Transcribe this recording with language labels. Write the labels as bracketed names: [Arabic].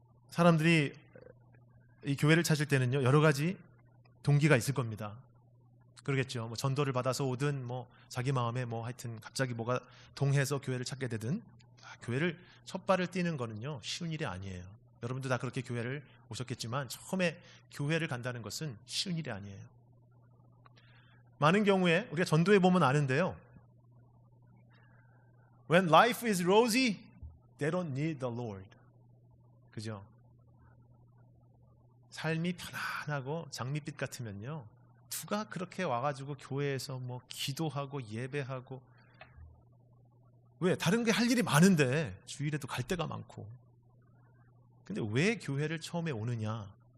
[Korean] 사람들이 이 교회를 찾을 때는요, 여러 가지 동기가 있을 겁니다. 그러겠죠. 뭐 전도를 받아서 오든 뭐 자기 마음에 뭐 하여튼 갑자기 뭐가 동해서 교회를 찾게 되든, 교회를 첫 발을 띄는 거는요 쉬운 일이 아니에요. 여러분도 다 그렇게 교회를 오셨겠지만 처음에 교회를 간다는 것은 쉬운 일이 아니에요. 많은 경우에 우리가 전도해 보면 아는데요, [English] When life is rosy, they don't need the Lord. [Korean] 그죠? 삶이 편안하고 장밋빛 같으면요, 누가 그렇게 와가지고 교회에서 뭐 기도하고 예배하고, 왜? 다른 게 할 일이 많은데 주일에도 갈 데가 많고. 근데 왜 교회를 처음에 오느냐?